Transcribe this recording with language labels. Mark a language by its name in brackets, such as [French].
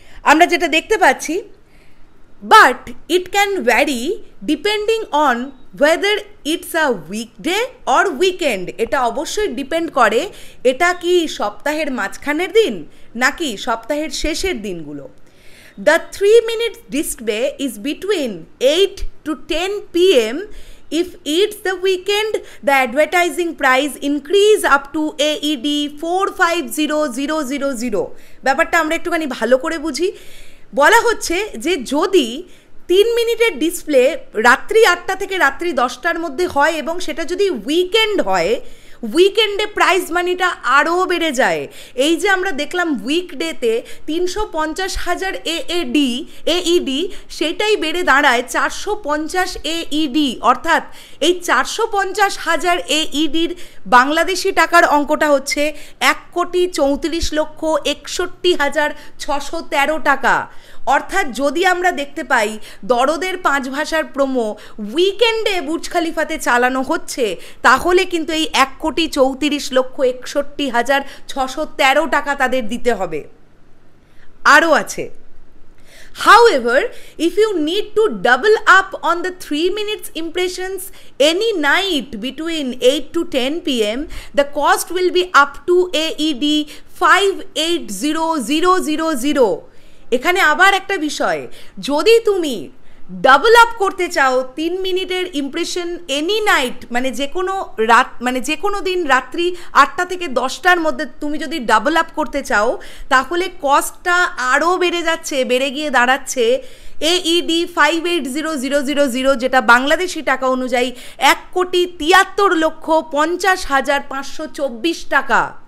[Bangla] আমরা যেটা দেখতে পাচ্ছি, [English] But it can vary depending on whether it's a weekday or weekend. [Bangla] এটা অবশ্যই ডিপেন্ড করে এটা কি সপ্তাহের মাঝখানের দিন নাকি সপ্তাহের শেষের দিনগুলো। [English] The 3-minute display is between 8 to 10 p.m. If it's the weekend, the advertising price increase up to AED 450,000. [Bangla] ব্যাপারটা আমরা একটুখানি ভালো করে বুঝি। বলা হচ্ছে যে যদি 3 মিনিটের ডিসপ্লে রাত্রি 8টা থেকে রাত্রি 10টার মধ্যে হয় এবং সেটা যদি উইকেন্ড হয়, উইকেন্ডে প্রাইস মানিটা আরও বেড়ে যায়। এই যে আমরা দেখলাম উইকডেতে 350,000 AED, সেটাই বেড়ে দাঁড়ায় 450 AED। অর্থাৎ এই 450,000 AEDর বাংলাদেশি টাকার অঙ্কটা হচ্ছে 1,34,61,613 টাকা। অর্থাৎ যদি আমরা দেখতে পাই দরদের 5 ভাষার প্রোমো উইকেন্ডে বুর্জ খালিফাতে চালানো হচ্ছে, তাহলে কিন্তু এই 1,34,61,613 টাকা তাদের দিতে হবে। আরও আছে, [English] however, if you need to double up on the 3 minutes impressions any night between 8 to 10 p.m, the cost will be up to AED 580,000. [Bangla] এখানে আবার একটা বিষয়, যদি তুমি ডাবল আপ করতে চাও 3 মিনিটের ইমপ্রেশন এনি নাইট, মানে যে কোনো রাত, মানে যে কোনো দিন রাত্রি 8টা থেকে 10টার মধ্যে তুমি যদি ডাবল আপ করতে চাও, তাহলে কস্টটা আরও বেড়ে গিয়ে দাঁড়াচ্ছে AED 580,000, যেটা বাংলাদেশি টাকা অনুযায়ী 1,73,50,524 টাকা।